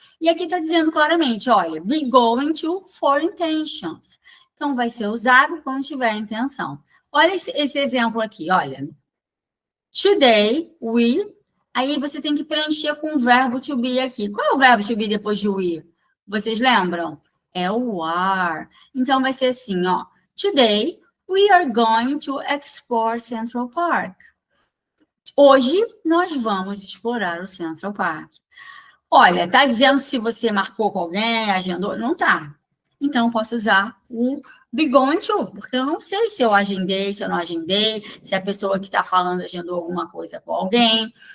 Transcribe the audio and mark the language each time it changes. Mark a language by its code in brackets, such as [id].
[pt] E aqui está dizendo claramente, olha, [en] be going to for intentions. [pt] Então, vai ser usado quando tiver intenção. Olha esse exemplo aqui, olha. [en] Today, we... [pt] Aí você tem que preencher com o verbo to be aqui. Qual é o verbo to be depois de we? Vocês lembram? É o are. Então, vai ser assim, ó. [en] Today, we are going to explore Central Park. [pt] Hoje, nós vamos explorar o Central Park. Olha, tá dizendo se você marcou com alguém, agendou? Não tá. Então, posso usar o be going to, porque eu não sei se eu agendei, se eu não agendei, se a pessoa que está falando agendou alguma coisa com alguém.